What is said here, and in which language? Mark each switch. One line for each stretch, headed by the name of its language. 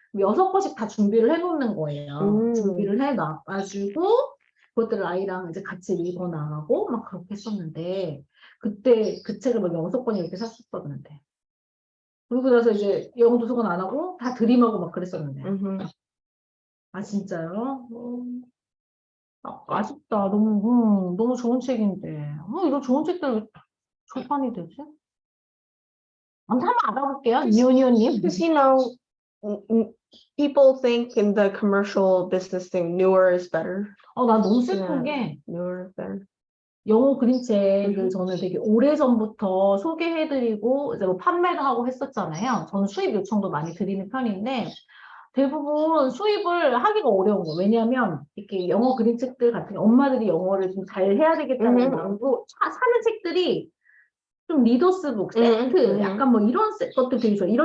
Korean: 6권씩 다 준비를 해놓는 거예요. 준비를 해놔가지고 그것들을 아이랑 이제 같이 읽어 나가고 막 그렇게 했었는데 그때 그 책을 막 6권이 이렇게 샀었었는데 그리고 나서 이제 영어 도서관 안 하고 다 드림하고 막 그랬었는데 아 진짜요? 아쉽다. 너무 좋은 책인데 이런 좋은 책들 왜 절판이 되지? 아무튼 한번 알아볼게요. 니오니오님.
English: Because you know, people think in the commercial business thing, newer is better.
Korean: 나 너무 슬픈 게
English: Newer is better.
Korean: 영어 그림책을 저는 되게 오래전부터 소개해드리고 이제 뭐 판매도 하고 했었잖아요. 저는 수입 요청도 많이 드리는 편인데 대부분 수입을 하기가 어려운 거예요. 왜냐하면 이렇게 영어 그림책들 같은 게 엄마들이 영어를 좀 잘 해야 되겠다는 마음으로 사는 책들이 좀 리더스북, 세트, 약간 뭐 이런 것들 되게 좋아요.